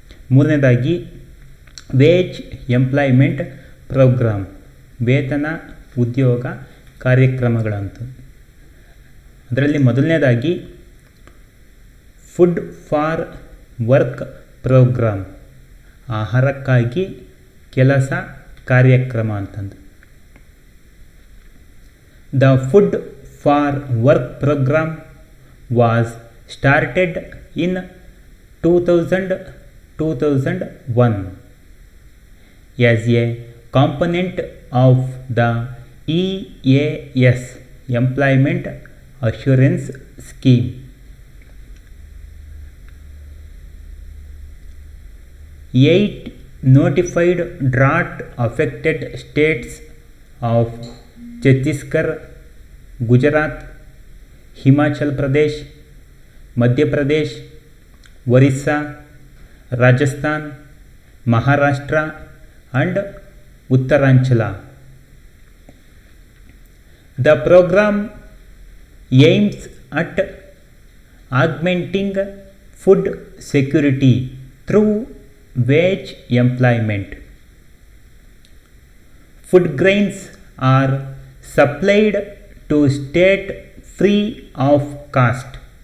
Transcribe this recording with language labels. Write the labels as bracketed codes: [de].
[kn] ಮೂರನೇದಾಗಿ [en] wage employment program, [kn] ವೇತನ ಉದ್ಯೋಗ ಕಾರ್ಯಕ್ರಮಗಳಂತ. ಅದರಲ್ಲಿ ಮೊದಲನೇದಾಗಿ [en] food for work program, [kn] ಆಹಾರಕ್ಕಾಗಿ ಕೆಲಸ ಕಾರ್ಯಕ್ರಮ ಅಂತಂದು. [en] The food for work program was started in 2001 as a component of the EAS Employment Assurance Scheme. 8 notified drought affected states of Chhattisgarh, Gujarat, Himachal Pradesh, Madhya Pradesh, Orissa, Rajasthan, Maharashtra and Uttaranchal. The program aims at augmenting food security through wage employment. Food grains are supplied to state free of cost.